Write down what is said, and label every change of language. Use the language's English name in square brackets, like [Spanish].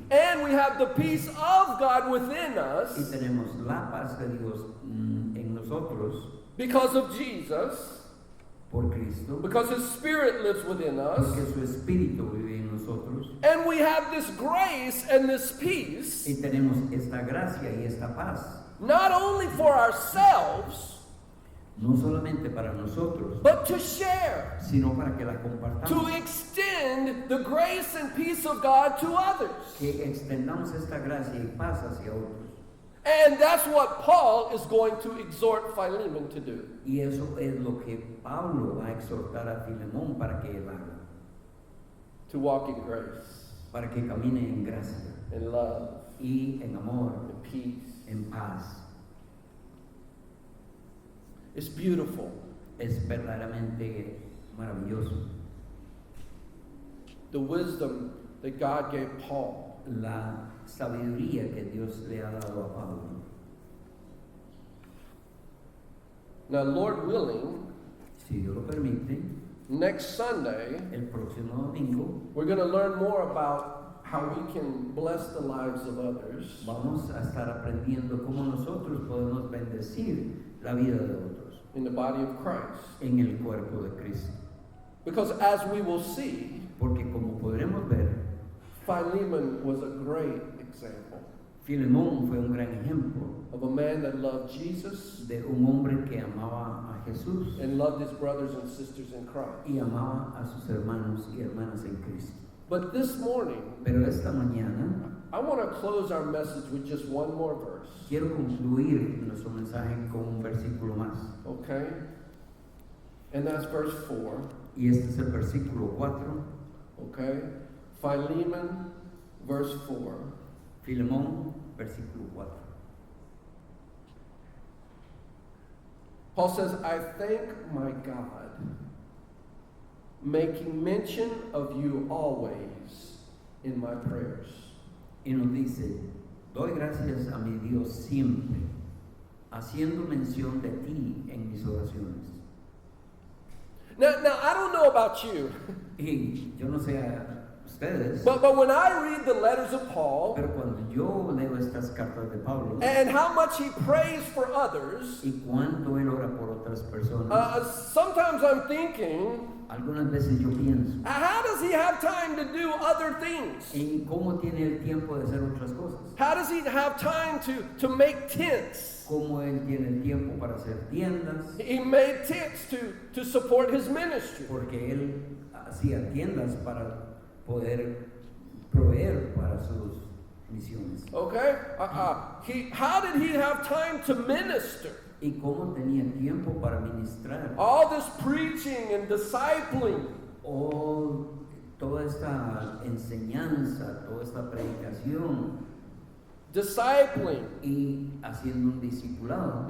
[English] And we have the peace of God within [Spanish] Y [English] us [Spanish] tenemos la paz de Dios en nosotros [English] because of Jesus, [Spanish] por Cristo, [English] because His Spirit lives within us. [Spanish] porque su Espíritu vive en nosotros. [English] And we have this grace and this peace, [Spanish] Y tenemos esta gracia y esta paz, [English] not only for ourselves, [Spanish] no solamente para nosotros, [English] but to share, [Spanish] sino para que la [English] to [Spanish] compartamos, [English] extend the grace and peace of God to others. [Spanish] que extendamos esta gracia y paz hacia otros. [English] And that's what Paul is going to exhort Philemon to do. [Spanish] Y eso es lo que Pablo va a exhortar a Filemón para que él haga, [English] To walk in grace, [Spanish] para que camine en gracia [English] in love, [Spanish] y en amor, [English] in peace. [Spanish] en paz. [English] It's beautiful. [Spanish] Es verdaderamente maravilloso. [English] The wisdom that God gave Paul. [Spanish] La sabiduría que Dios le ha dado a Pablo. [English] Now, Lord willing, [Spanish] Si Dios lo permite, [English] next Sunday, [Spanish] el próximo domingo [English] we're going to learn more about how we can bless the lives of others. [Spanish] vamos a estar aprendiendo cómo nosotros podemos bendecir la vida de otros [English] In the body of Christ. [Spanish] en el cuerpo de Cristo. [English] Because as we will see, [Spanish] Porque como podremos ver, [English] Philemon was a great example [Spanish] Filemón fue un gran ejemplo [English] of a man that loved Jesus [Spanish] de un hombre que amaba a Jesús [English] and loved his brothers and sisters in Christ. [Spanish] y amaba a sus hermanos y hermanas en Cristo. [English] But this morning, [Spanish] Pero esta mañana [English] I want to close our message with just one more verse. [Spanish] quiero concluir nuestro mensaje con un versículo más. [English] Okay? And that's verse 4. [Spanish] Y este es el versículo 4. [English] Okay? Philemon, verse 4. [Spanish] Filemón, versículo 4. [English] Paul says, I thank my God, making mention of you always in my prayers. [Spanish] Y nos dice, doy gracias a mi Dios siempre, haciendo mención de ti en mis oraciones. [English] Now I don't know about you, [Spanish] Y yo no sé a ustedes, [English] but when I read the letters of Paul [Spanish] pero cuando yo leo estas cartas de Pablo [English] and how much he prays for others, [Spanish] y cuánto él ora por otras personas, [English] sometimes I'm thinking, [Spanish] algunas veces yo pienso, [English] how does he have time to do other things? [Spanish] ¿en cómo tiene el tiempo de hacer otras cosas? [English] How does he have time to make tents? [Spanish] ¿Cómo él tiene el tiempo para hacer tiendas? [English] He made tents to support his ministry. [Spanish] Porque él hacía tiendas para poder proveer para sus misiones. [English] Okay? How did he have time to minister? [Spanish] ¿Y cómo tenía tiempo para ministrar? [English] All this preaching and discipling. [Spanish] Toda esta enseñanza, toda esta predicación [English] Discipling [Spanish] y haciendo un discipulado